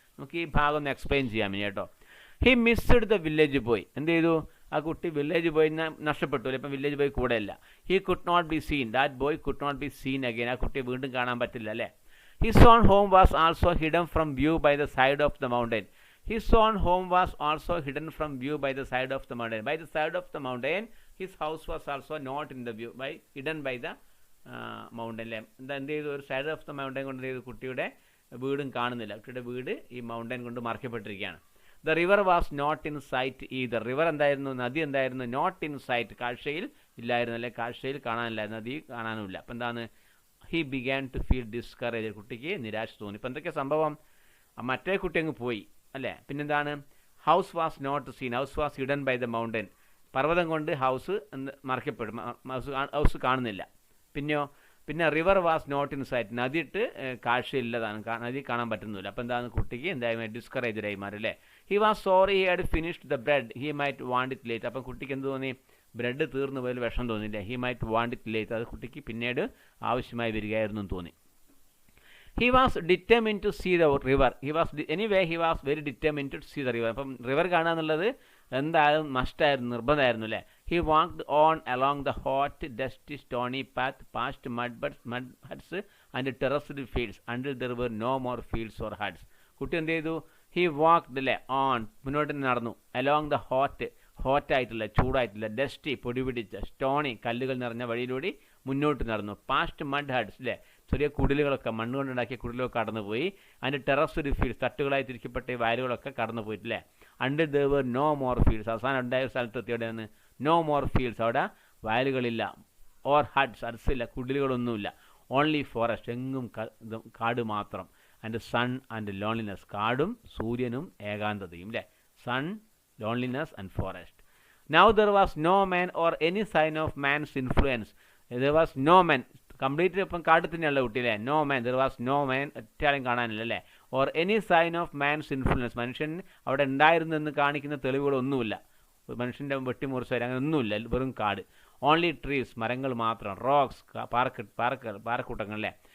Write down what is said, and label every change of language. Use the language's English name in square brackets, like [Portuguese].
[Malayalam] നമുക്ക് ഈ ഭാഗം ഒന്ന് എക്സ്പ്ലെയിൻ ചെയ്യാം ഇനി കേട്ടോ. [English] He missed the village boy. [Malayalam] എന്ത് ചെയ്തു? ആ കുട്ടി വില്ലേജ് ബോയിനെ നഷ്ടപ്പെട്ടു അല്ലേ. ഇപ്പം വില്ലേജ് ബോയ് കൂടെ അല്ല. [English] He could not be seen. That boy could not be seen again. [Malayalam] ആ കുട്ടിയെ വീണ്ടും കാണാൻ പറ്റില്ല അല്ലേ. [English] His own home was also hidden from view by the side of the mountain. His own home was also hidden from view by the side of the mountain. By the side of the mountain, his house was also not in the view, hidden by the mountain. [Malayalam] എന്ത് ചെയ്തു? ഒരു [English] side of the mountain [Malayalam] കൊണ്ട് ചെയ്തു കുട്ടിയുടെ വീടും കാണുന്നില്ല. കുട്ടിയുടെ വീട് ഈ മൗണ്ടൻ കൊണ്ട് മറക്കപ്പെട്ടിരിക്കുകയാണ്. [English] The river was not in sight either. [Malayalam] River എന്തായിരുന്നു? നദി എന്തായിരുന്നു? [English] not in sight, [Malayalam] കാഴ്ചയിൽ ഇല്ലായിരുന്നു അല്ലെ. കാഴ്ചയിൽ കാണാനില്ലായിരുന്നു, നദി കാണാനുമില്ല. അപ്പം എന്താണ്? [English] He began to feel discourage. [Malayalam] കുട്ടിക്ക് നിരാശ തോന്നി. ഇപ്പം എന്തൊക്കെ സംഭവം? മറ്റേ കുട്ടി അങ്ങ് പോയി അല്ലേ. പിന്നെന്താണ്? [English] House was not seen. House was hidden by the mountain. [Malayalam] പർവ്വതം കൊണ്ട് ഹൗസ് മറക്കപ്പെടും, ഹൗസ് കാണുന്നില്ല. പിന്നെ [English] River was not in sight. [Malayalam] നദിയിട്ട് കാഴ്ചയില്ലതാണ്, നദി കാണാൻ പറ്റുന്നില്ല. അപ്പോൾ എന്താണ്? കുട്ടിക്ക് എന്തായാലും ഡിസ്കറേജഡായി മാറി അല്ലേ. [English] He was sorry he had finished the bread. He might want it late. [Malayalam] അപ്പം കുട്ടിക്ക് എന്ത് തോന്നി? ബ്രെഡ് തീർന്നു പോയാൽ വിഷം തോന്നിയില്ലേ. He might want it late. അത് കുട്ടിക്ക് പിന്നീട് ആവശ്യമായി വരികയായിരുന്നു എന്ന് തോന്നി. [English] He was determined to see the river. Anyway, he was very determined to see the river. [Malayalam] അപ്പം റിവർ കാണുക എന്നുള്ളത് എന്തായാലും മസ്റ്റായിരുന്നു, നിർബന്ധമായിരുന്നു അല്ലേ. [English] He walked on along the hot, dusty, stony path past mud huts and terraced fields until there were no more fields or huts. [Malayalam] കുട്ടി എന്ത് ചെയ്തു? [English] He walked [Malayalam] അല്ലേ, on മുന്നോട്ട് നടന്നു, [English] along the [Malayalam] ഹോറ്റായിട്ടുള്ള ചൂടായിട്ടുള്ള ഡസ്റ്റി പൊടി പിടിച്ച സ്റ്റോണി കല്ലുകൾ നിറഞ്ഞ വഴിയിലൂടെ മുന്നോട്ട് നടന്നു. [English] past mud huts [Malayalam] അല്ലേ, ചെറിയ കുടിലുകളൊക്കെ മണ്ണ് കൊണ്ടുണ്ടാക്കിയ കുടിലുകളൊക്കെ കടന്നുപോയി. അതിൻ്റെ ടെറസ്ഡ് ഫീൽഡ്സ് തട്ടുകളായി തിരിക്കപ്പെട്ട ഈ വയലുകളൊക്കെ കടന്നു പോയിട്ടില്ലേ. [English] Until there were no more fields. [Malayalam] അവസാനം ഉണ്ടായ സ്ഥലത്ത് എത്തിയോടെയാണ് [English] no more fields, [Malayalam] അവിടെ വയലുകളില്ല. ഓർ ഹഡ്സ് ഇല്ല, കുടിലുകളൊന്നുമില്ല. [English] only forest, [Malayalam] എങ്ങും കാട് മാത്രം. [English] and sun and loneliness, [Malayalam] കാടും സൂര്യനും ഏകാന്തതയും അല്ലേ. [English] Sun, loneliness and forest. Now there was no man or any sign of man's influence. There was no man, [Malayalam] complete ഇപ്പം കാട്ടിൽ തന്നെയുള്ള കുട്ടിയില്ലേ. [English] no man, there was no man, [Malayalam] ഒറ്റാളും കാണാനില്ല അല്ലേ. [English] or any sign of man's influence, [Malayalam] മനുഷ്യൻ അവിടെ ഉണ്ടായിരുന്നെന്ന് കാണിക്കുന്ന തെളിവുകളൊന്നുമില്ല. മനുഷ്യൻ്റെ വെട്ടിമുറിച്ച് വരെ അങ്ങനെ ഒന്നുമില്ല, വെറും കാട്. [English] only trees, [Malayalam] മരങ്ങൾ മാത്രം. റോക്സ്, പാറക്കൂട്ടങ്ങൾ അല്ലേ.